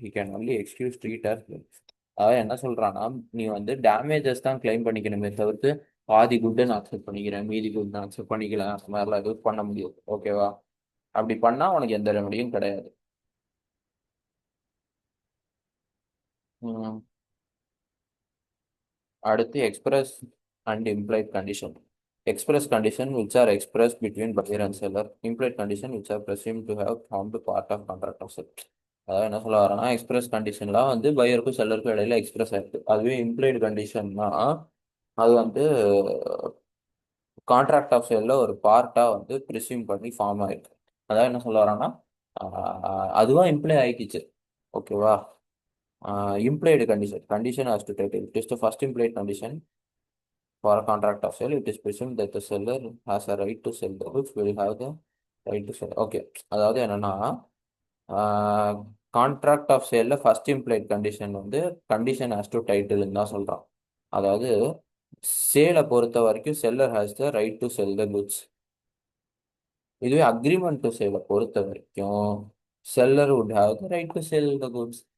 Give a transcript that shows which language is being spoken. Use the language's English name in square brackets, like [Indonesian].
[Tamil] He can only excuse treat as. அதாவது என்ன சொல்றான்னா, நீ வந்து டேமேஜஸ் தான் கிளைம் பண்ணிக்கணுமே தவிர்த்து பாதி குட்டை நான் அக்செப்ட் பண்ணிக்கிறேன், மீதி குட் நான் அக்செப்ட் பண்ணிக்கலாம், அந்த மாதிரிலாம் எதுவும் பண்ண முடியாது. ஓகேவா? அப்படி பண்ணா உனக்கு எந்த ரெமடியும் கிடையாது. ம். [English] அடுத்து express and implied condition. Express condition which are expressed between buyer and seller. Implied condition which are presumed to have formed part of contract of sale. [Tamil] அதாவது என்ன சொல்ல வரேன்னா, எக்ஸ்பிரஸ் கண்டிஷன்லாம் வந்து பையருக்கும் செல்லருக்கும் இடையில எக்ஸ்பிரஸ் ஆயிருக்கு. அதுவே இம்ப்ளைடு கண்டிஷன்னா அது வந்து கான்ட்ராக்ட் ஆஃப் சேல்ல ஒரு பார்ட்டா வந்து ப்ரிசியூம் பண்ணி ஃபார்ம் ஆயிருக்கு. அதாவது என்ன சொல்ல வரேன்னா, அதுவா இம்ப்ளை ஆயிக்கிச்சு. ஓகேவா? [English] Implied condition. Condition as to title. It is the first implied condition for a contract of sale. It is presumed that the seller has a right to sell the goods, will have the right to sell. Okay. [Tamil] அதாவது என்னன்னா, contract of சேல்ல first implied condition வந்து condition [English] as to title [Tamil] தான் சொல்றான். அதாவது சேலை பொறுத்த வரைக்கும் [English] Seller has the right to sell the goods. [Tamil] இதுவே அக்ரிமெண்ட் டு சேலை பொறுத்த வரைக்கும் [English] Seller would have the right to sell the goods.